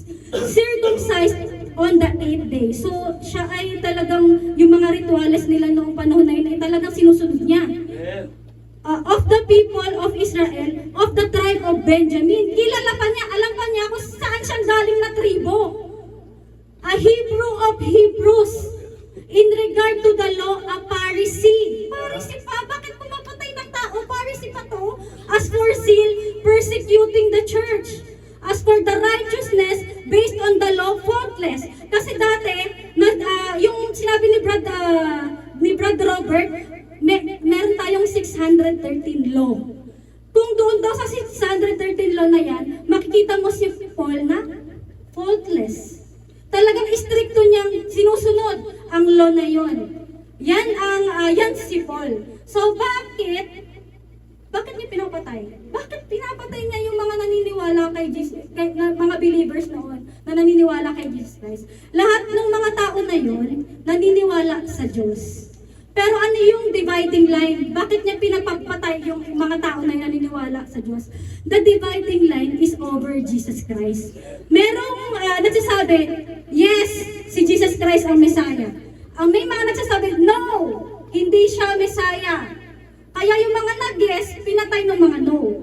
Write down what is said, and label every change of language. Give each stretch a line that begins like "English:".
English: Circumcised on the 8th day.
Filipino: So, siya ay talagang yung mga rituales nila noong panahon na yun ay talagang sinusunod niya.
English: Of the people of Israel, of the tribe of Benjamin.
Filipino: Kilala pa niya, alam pa niya kung saan siyang galing na tribo.
English: A Hebrew of Hebrews. In regard to the law, a Pharisee. Pharisee pa?
Filipino: Bakit pumapatay ng tao? Pharisee pa to?
English: As for zeal, persecuting the church. As for the righteousness, based on the law, faultless.
Filipino: Kasi dati, yung sinabi ni Brad Robert, meron tayong 613 law. Kung doon daw sa 613 law na yan, makikita mo si Paul na faultless. Talagang istrikto niyang sinusunod ang law na yon. Yan si Paul. So bakit niya pinapatay? Bakit pinapatay niya yung mga naniniwala kay Jesus, mga believers noon na naniniwala kay Jesus Christ? Lahat ng mga tao na yon naniniwala sa Diyos. Pero ano yung dividing line? Bakit niya pinapagpatay yung mga tao na naniniwala sa Diyos?
English: The dividing line is over Jesus Christ.
Filipino: Merong nagsasabi, yes, si Jesus Christ ang Messiah. Ang may mga nagsasabi, no, hindi siya Mesaya. Kaya yung mga nag-yes, pinatay ng mga no.